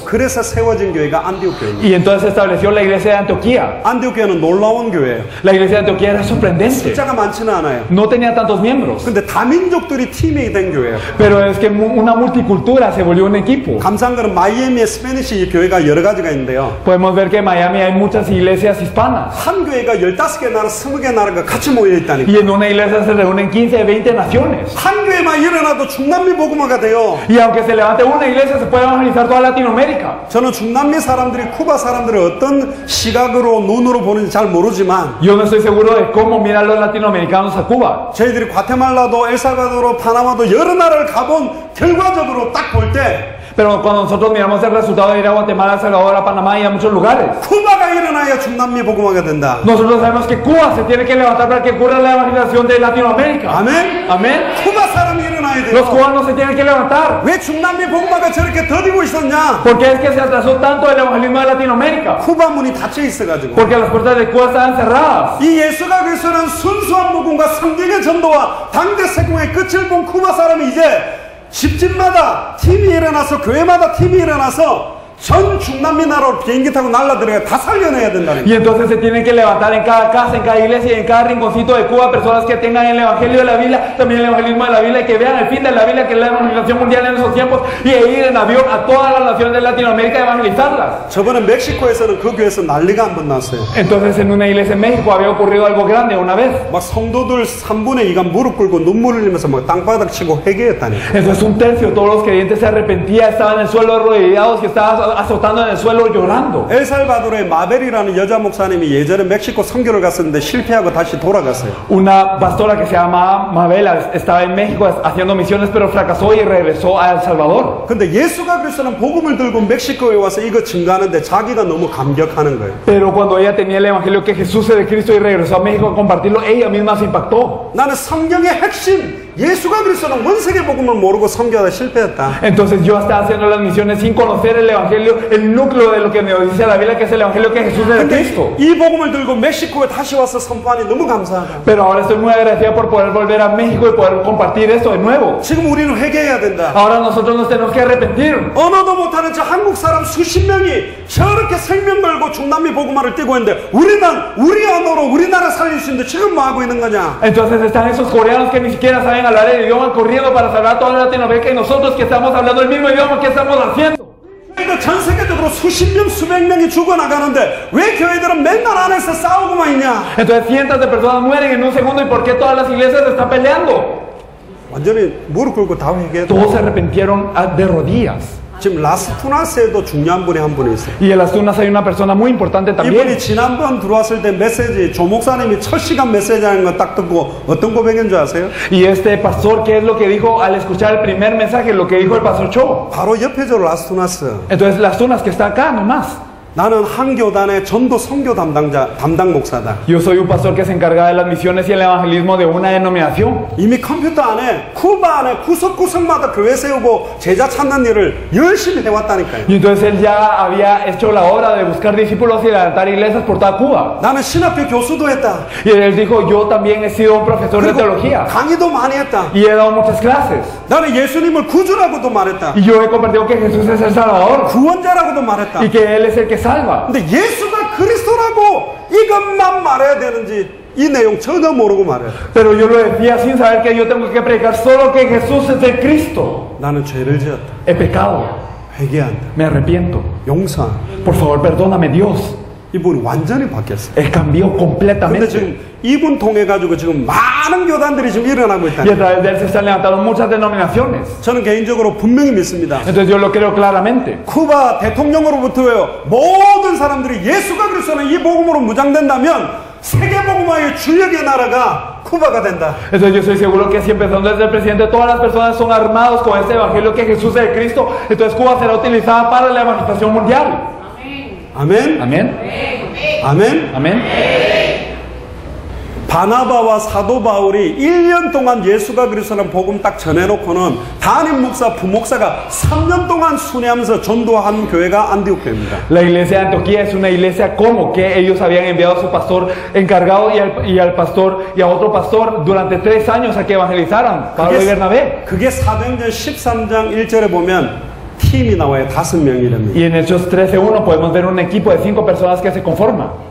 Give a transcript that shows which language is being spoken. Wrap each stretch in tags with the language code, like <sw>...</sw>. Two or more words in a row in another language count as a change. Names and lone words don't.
<ko>그래서 세워진 교회가 안디옥 교회입니다.</ko> <es>Y entonces se estableció la iglesia de Antioquía.</es> <ko>안디옥 교회는 놀라운 교회예요.</ko> <es>La iglesia de Antioquía era sorprendente.</es> <ko>숫자가 많지는 않아요.</ko> <es>No tenía tantos miembros.</es> <ko>근데 다민족들이 팀이 된 교회예요.</ko> <es>Pero es que una multicultura se volvió un equipo.</es> <ko>감사한 거는 마이애미에 스페니시 교회가 여러 가지가 있는데요.</ko> <es>Podemos ver que en Miami hay muchas iglesias hispanas.</es> <ko>한 교회가 15개 나라, 20개 나라가 같이 모여 있다니까.</ko> <es>Y en una iglesia se reúnen 15, 20 naciones.</es> <ko>한 교회만 일어나도 중남미 복음화가 돼요.</ko> <es>Y aunque se levante una iglesia, se puede evangelizar toda Latinoamérica.</es> <ko>저는 중남미 사람들이 쿠바 사람들을 어떤 시각으로 눈으로 보는지 잘 모르지만</ko> <es>Yo no estoy seguro de cómo miran los latinoamericanos a Cuba.</es> <ko>저희들이 과테말라도 엘살바도르, 파나마도 여러 나라를 가본 결과적으로 딱 볼 때</ko> <es>Pero cuando nosotros miramos el resultado de ir a Guatemala, El Salvador, a Panamá y a muchos lugares,</es> <ko>쿠바가 일어나야 중남미 복음화가 된다.</ko> <es>nosotros sabemos que Cuba se tiene que levantar para que ocurra la evangelización de Latinoamérica.</es> <ko>아멘.</ko> <es>Amén.</es> <ko>쿠바 사람이 일어나야</ko> <es>Los</es> <ko>돼요.</ko> <es>cubanos se tienen que levantar.</es> <ko>왜 중남미 복음화가 저렇게 더디고 있었냐?</ko> <es>¿Por qué es que se atrasó tanto el evangelismo de Latinoamérica?</es> <ko>쿠바 문이 닫혀 있어가지고.</ko> <es>Porque las puertas de Cuba estaban cerradas.</es> <ko>이 예수가 그리스도는 순수한 복음과 성경의 전도와 당대 세공의 끝을 본 쿠바 사람이 이제 집집마다 팀이 일어나서 교회마다 팀이 일어나서 전 중남미 나라로 비행기 타고 날라들어가 다 살려내야 된다는</ko> <es>Y</es> <ko>거예요.</ko> <es>entonces se tienen que levantar en cada casa, en cada iglesia y en cada rinconcito de Cuba personas que tengan el evangelio de la Biblia, también el evangelismo de la Biblia, y que vean el fin de la Biblia, que es la evangelización mundial en esos tiempos, y ir en avión a todas las naciones de Latinoamérica y evangelizarlas.</es> <ko>저번에 멕시코에서는 그 교회에서 난리가 한 번 났어요.</ko> <es>Entonces en una iglesia en México había ocurrido algo grande una vez.</es> <ko>막 성도들 3분의 2가 무릎 꿇고 눈물 흘리면서 막 땅바닥 치고 회개했다니까.</ko> <es>Entonces un tercio de todos los creyentes se arrepentían, estaban en el suelo arrodillados, que estaban azotando en el suelo llorando.</es> <ko>엘살바도르의 마벨이라는 여자 목사님이 예전에 멕시코 선교를 갔었는데 실패하고 다시 돌아갔어요.</ko> <es>Una pastora que se llamaba Mabela estaba en México haciendo misiones, pero fracasó y regresó a El Salvador.</es> <ko>근데 예수가 그리스도는 복음을 들고 멕시코에 와서 이거 증가하는데 자기가 너무 감격하는 거예요.</ko> <es>Pero cuando ella tenía el evangelio que Jesús es de Cristo y regresó a México a compartirlo, ella misma se impactó.</es> <ko>나는 성경의 핵심 예수가 그리스도는 원세계 복음을 모르고 선교하다 실패했다.</ko> <es>Entonces yo estaba haciendo las misiones sin conocer el evangelio, el núcleo de lo que nos dice la Biblia, que es el evangelio que Jesús es de</es> <ko>근데</ko> <es>Cristo.</es> <ko>이 복음을 들고 멕시코에 다시 와서 선포하니 너무 감사하다.</ko> <es>Pero ahora estoy muy agradecido por poder volver a México y poder compartir esto de nuevo.</es> <ko>지금 우리는 회개해야 된다.</ko> <es>Ahora nosotros nos tenemos que arrepentir.</es> <ko>언어도 못하는 저 한국 사람 수십 명이 저렇게 생명 걸고 중남미 복음화를 뛰고 있는데 우리 언어로 우리나라 살릴 수 있는데 지금 뭐 하고 있는 거냐?</ko> <es>Entonces están esos coreanos que ni siquiera saben hablar el idioma corriendo para salvar toda Latinoamérica, y nosotros que estamos hablando el mismo idioma, ¿qué estamos haciendo?</es> <ko>이거 전 세계적으로 수십 명, 수백 명이 죽어나가는데 왜 교회들은 맨날 안에서 싸우고만 있냐?</ko> <es>Entonces cientos de personas mueren en un segundo, ¿y por qué todas las iglesias están peleando?</es> <ko>완전히 무릎 꿇고 다 회개했다.</ko> <es>Todos se arrepintieron de rodillas.</es> <ko>지금 라스투나스에도 중요한 분이 한 분이 있어요.</ko> <es>Y en las tunas hay una persona muy importante también.</es> <ko>이분이 지난번 들어왔을 때 메시지 조 목사님이 첫 시간 메시지 하는 거 딱 듣고 어떤 고백인 줄 아세요?</ko> <es>Y este pastor, ¿qué es lo que dijo al escuchar el primer mensaje? Lo que dijo el pastor Cho.</es> <ko>바로 옆에 저 라스투나스.</ko> <es>Entonces las tunas que está acá nomás.</es> <ko>나는 한 교단의 전도 선교 담당 목사다.</ko> <es>Yo soy un pastor que se encarga de las misiones y el evangelismo de una denominación.</es> <ko>이미 컴퓨터 안에 쿠바 안에 구석구석마다 교회 세우고 제자 찾는 일을 열심히 해왔다니까요.</ko> <es>Y entonces él ya había hecho la obra de buscar discípulos y levantar iglesias por toda Cuba.</es> <ko>나는 신학교 교수도 했다.</ko> <es>Y él dijo, yo también he sido un profesor de</es> <ko>그리고</ko> <es>teología.</es> <ko>강의도 많이 했다.</ko> <es>Y he dado muchas clases.</es> <ko>나는 예수님을 구주라고도 말했다.</ko> <es>Y yo he compartido que Jesús es el Salvador.</es> <ko>구원자라고도 말했다.</ko> <es>Y que Él es el que salva.</es> <ko>근데 예수가 그리스도라고 이것만 말해야 되는지 이 내용 전혀 모르고 말해요.</ko> <es>Pero yo lo decía sin saber que yo tengo que predicar solo que Jesús es el Cristo.</es> <ko>나는 죄를 지었다.</ko> <es>He pecado.</es> <ko>회개한다.</ko> <es>Me arrepiento.</es> <ko>용서.</ko> <es>Por favor, perdóname, Dios.</es> <ko>이분이 완전히 바뀌었어요.</ko> <es>Él cambió</es> <ko>근데</ko> <es>completamente.</es> <ko>지금 이분 통해 가지고 지금 많은 교단들이 지금 일어나고</ko> <es>Y a</es> <ko>있다.</ko> <es>través de Él se están levantando muchas denominaciones.</es> <ko>저는 개인적으로 분명히 믿습니다.</ko> <es>Entonces yo lo creo claramente.</es> <ko>쿠바 대통령으로부터요 모든 사람들이 예수가 그리스도는 이 복음으로 무장된다면 세계 복음화의 주역의 나라가 쿠바가 된다.</ko> <es>Entonces yo estoy seguro que si empezando desde el presidente todas las personas son armados con este evangelio que Jesús es el Cristo, entonces Cuba será utilizada para la evangelización mundial.</es> <ko>아멘.</ko> <es>Amén.</es> <ko>아멘.</ko> <es>Amén.</es> <ko>바나바와 사도 바울이 1년 동안 예수가 그리스도라는 복음 딱 전해놓고는 담임 목사, 부목사가 3년 동안 순회하면서 전도한 교회가 안디옥교회입니다.</ko> <es>La iglesia de Antioquía es una iglesia como que ellos habían enviado a su pastor encargado y al pastor y a otro pastor durante 3 años a que evangelizaran, Pablo y Bernabé.</es> <ko>그게 사도행전 13장 1절에 보면 팀이 나와요. 5명이랍니다.</ko> <es>Y en Hechos 13:1 podemos ver un equipo de 5 personas que se conforma.</es>